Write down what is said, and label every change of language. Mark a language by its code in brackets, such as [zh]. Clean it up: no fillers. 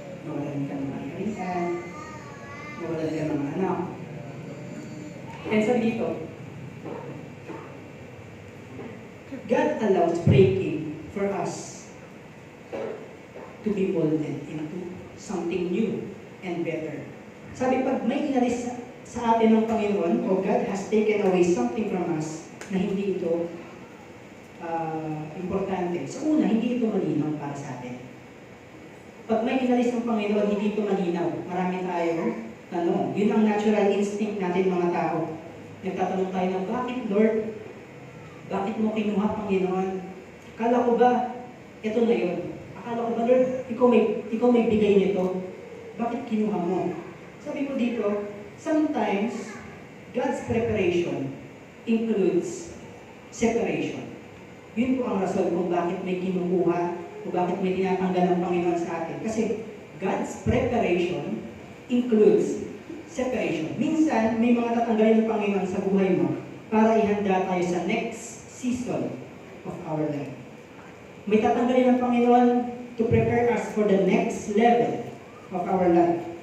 [tl] Nawalan ka ng karisan, nawalan ka ng anak. [en] And [tl] sabi dito, [en] God allows breaking for us to be molded into something new and better. [tl] Sabi, pag may inalis sa atin ng Panginoon, o [en] God has taken away something from us [tl] na hindi ito importante. Sa una, hindi ito malinaw para sa atin. Pag may inalis ng Panginoon, hindi ito malinaw. Marami tayo tanong. Yun ang natural instinct natin mga tao. Nagtatanong tayo na, bakit Lord? Bakit mo kinuha, Panginoon? Akala ko ba, ito na yun. Akala ko ba, Lord, ikaw may bigay nito. Bakit kinuha mo? Sabi ko dito, [en] sometimes, God's preparation includes separation. [tl] Yun po ang rason kung bakit may kinukuha o bakit may tinatanggal ng Panginoon sa atin. [en] Kasi God's preparation includes separation. [tl] Minsan, may mga tatanggalin ng Panginoon sa buhay mo para ihanda tayo sa [en] next season of our life. [tl] May tatanggalin ng Panginoon [en] to prepare us for the next level of our life.